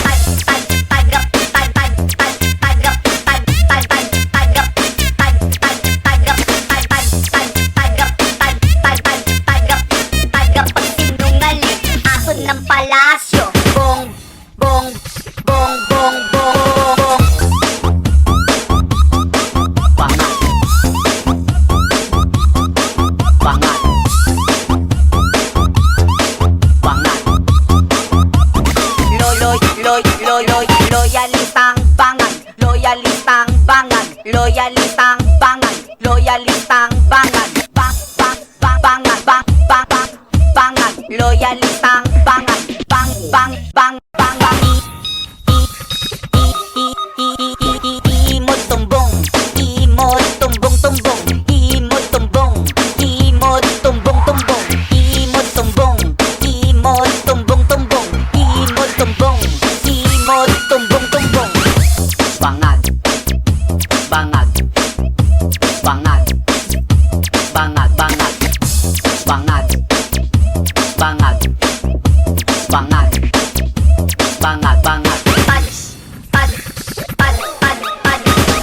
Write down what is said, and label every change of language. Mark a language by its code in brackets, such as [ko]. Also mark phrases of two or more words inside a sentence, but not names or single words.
[tl] Tagapagsinungaling, aso ng palasyo. Bong, bong, bong, bong, bong, bong. Bangag, bangag, bangag. Loyalistang bangag, loyalistang bangag, loyalistang bangag, loyalistang bangag, bang bang bang bangag, bang bang bang bangag, loyalistang bangag, bang bang bang bang bang. [ceb] Imod tumbong, imod tumbong tumbong, imod tumbong, imod tumbong tumbong, imod tumbong, imod tumbong tumbong, imod tumbong, imod tumbong tumbong. [tl] Bangag, bangag, bangag, bangag, bangag, bangag, bangag, bangag, bangag, bangag. Pad, pad, pad, pad, pad.